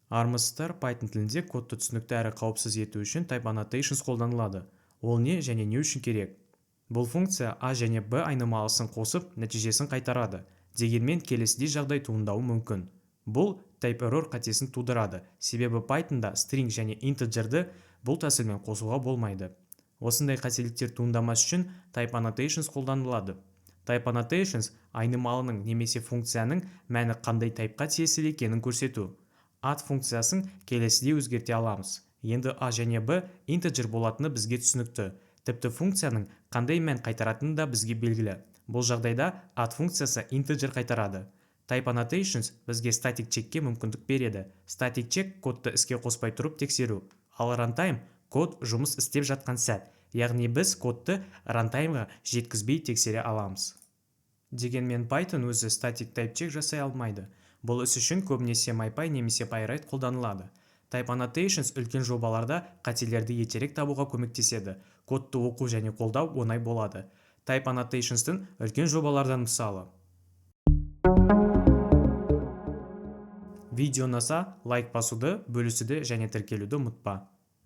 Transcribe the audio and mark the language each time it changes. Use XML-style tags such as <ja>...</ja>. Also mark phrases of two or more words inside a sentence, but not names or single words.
<kk>Армысыздар, Python тілінде кодты түсінікті әрі қауіпсіз ету үшін</kk> <en>type annotations</en> <kk>қолданылады. Ол не және не үшін керек? Бұл функция A және B айнымалысын қосып, нәтижесін қайтарады. Дегенмен келесідей жағдай туындауы мүмкін. Бұл</kk> <en>type error</en> <kk>қатесін тудырады, себебі Pythonда string және integerді бұл тәсілмен қосуға болмайды. Осындай қателіктер туындамас үшін</kk> <en>type annotations</en> <kk>қолданылады.</kk> <en>Type annotations</en> <kk>айнымалының немесе функцияның мәні қандай тайпқа тиесілі екенін көрсету. Add функциясын келесідей өзгерте аламыз. Енді A және B integer болатыны бізге түсінікті. Тіпті функцияның қандай мән қайтаратыны да бізге белгілі. Бұл жағдайда add функциясы integer қайтарады.</kk> <en>Type annotations</en> <kk>бізге</kk> <en>static checkке</en> <kk>мүмкіндік береді.</kk> <en>Static check</en> <kk>кодты іске қоспай тұрып тексеру. Ал runtime код жұмыс істеп жатқан сәт. Яғни біз кодты runtime-ға жеткізбей тексере аламыз. Дегенмен Python өзі</kk> <en>static type check</en> <kk>жасай алмайды. Бұл іс үшін көбінесе MyPy немесе PyWrite қолданылады.</kk> <en>Type annotations</en> <kk>үлкен жобаларда қателерді ертерек табуға көмектеседі. Кодты оқу және қолдау оңай болады.</kk> <en>Type annotations'тың</en> <kk>үлкен жобалардан мысалы. Видео ұнаса, лайк басуды, бөлісуді және тіркелуді ұмытпа.</kk>